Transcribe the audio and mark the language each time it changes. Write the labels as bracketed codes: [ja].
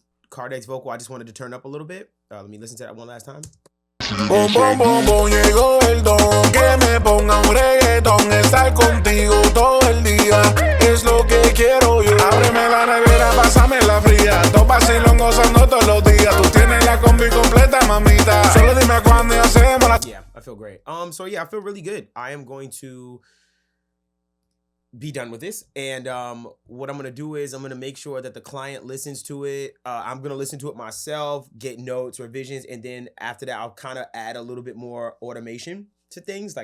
[en] Cardex's vocal, I just wanted to turn up a little bit. Let me listen to that one last time. [es] Bom, bom, bom, bom, llegó el don. Que me ponga un reggaetón. Estar contigo todo el día es lo que quiero yo. Ábreme la nevera, pásame la fría. Dos vacilón gozando todos los días. Tú tienes la combi completa, mamita. Solo dime cuándo y hacemos la... [en] Yeah, I feel great. So yeah, I feel really good. I am going to be done with this, and what I'm gonna do is I'm gonna make sure that the client listens to it. I'm gonna listen to it myself, get notes, revisions, and then after that I'll kind of add a little bit more automation to things.